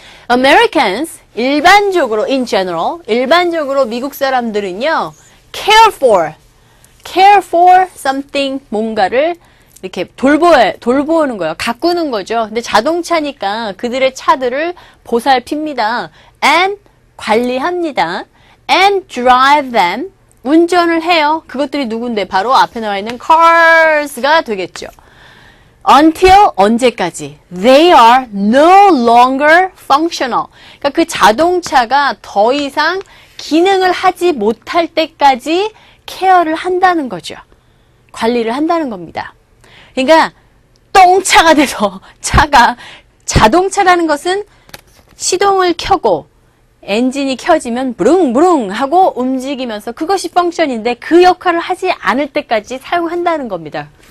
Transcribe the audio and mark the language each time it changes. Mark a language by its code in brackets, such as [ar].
[ko] Americans, 일반적으로, [en] in general, [ko] 일반적으로 미국 사람들은요, [en] care for something, [ko] 뭔가를 이렇게 돌보는 거예요. 가꾸는 거죠. 근데 자동차니까 그들의 차들을 보살핍니다. And 관리합니다. [en] And drive them, [ko] 운전을 해요. 그것들이 누군데? 바로 앞에 나와 있는 cars가 되겠죠. Until 언제까지? [en] They are no longer functional. [ko] 그러니까 그 자동차가 더 이상 기능을 하지 못할 때까지 케어를 한다는 거죠. 관리를 한다는 겁니다. 그러니까 똥차가 돼서 자동차라는 것은 시동을 켜고 엔진이 켜지면 부릉부릉 하고 움직이면서 그것이 펑션인데 그 역할을 하지 않을 때까지 사용한다는 겁니다.